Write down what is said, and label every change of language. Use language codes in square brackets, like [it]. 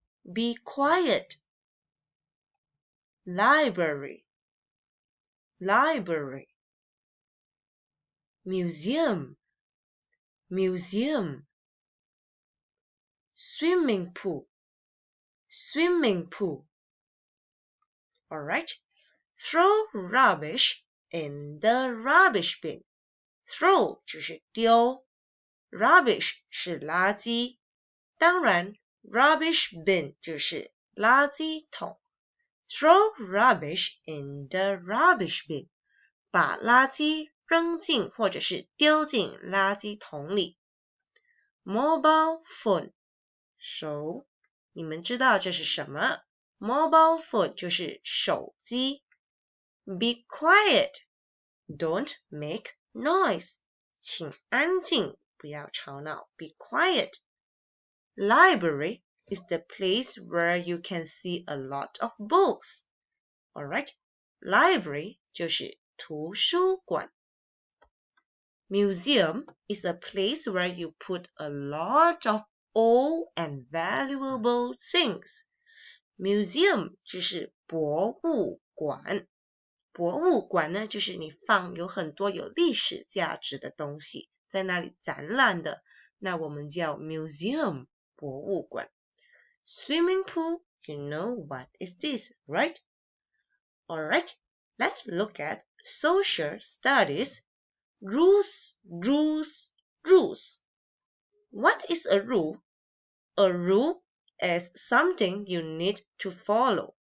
[en] Be quiet. Library. Library. Museum. Museum. Swimming pool. Swimming pool. Alright. Throw rubbish in the rubbish bin. [zh] Throw 就是丢 ，rubbish 是垃圾，当然 rubbish bin 就是垃圾桶。 [en] Throw rubbish in the rubbish bin. [zh] 把垃圾扔进或者是丢进垃圾桶里。 Mobile phone 手，你们知道这是什么？ Mobile phone 就是手机。 [en] Be quiet. Don't make noise. [zh] 请安静，不要吵闹。 [en] Be quiet. Library is the place where you can see a lot of books. Alright? [zh] Library 就是图书馆。 [en] Museum is a place where you put a lot of old and valuable things. [zh] Museum 就是博物馆。博物馆呢，就是你放有很多有历史价值的东西，在那里展览的，那我们叫 museum 博物馆。 [en] Swimming pool, you know what is this, right? Alright, let's look at social studies. Rules, rules, rules. What is a rule? A rule is something you need to follow.